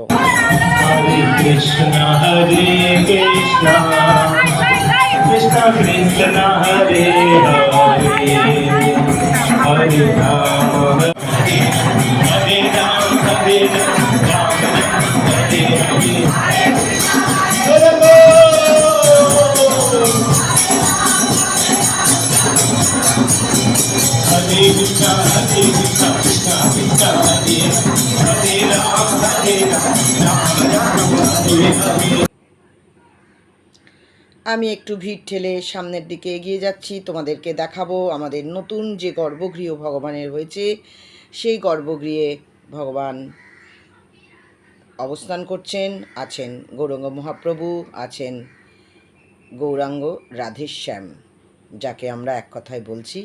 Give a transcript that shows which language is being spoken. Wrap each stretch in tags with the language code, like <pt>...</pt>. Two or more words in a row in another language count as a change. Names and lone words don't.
<sa>হরে কৃষ্ণ কৃষ্ণ কৃষ্ণ হরে হরে হরে রাম হরে রাম হরে রাম হরে হরে हरे कृष्णा कृष्णा कृष्णा हरे हरे राम राम राम हरे हरे।</sa> <bn>আমি একটু ভিড় ঠেলে সামনের দিকে এগিয়ে যাচ্ছি, তোমাদেরকে দেখাবো আমাদের নতুন যে গর্ভগৃহ ভগবানের হয়েছে, সেই গর্ভগৃহে ভগবান অবস্থান করছেন। আছেন গৌরাঙ্গ মহাপ্রভু, আছেন গৌরাঙ্গ রাধেশ্যাম, যাকে আমরা এক কথায় বলছি।</bn>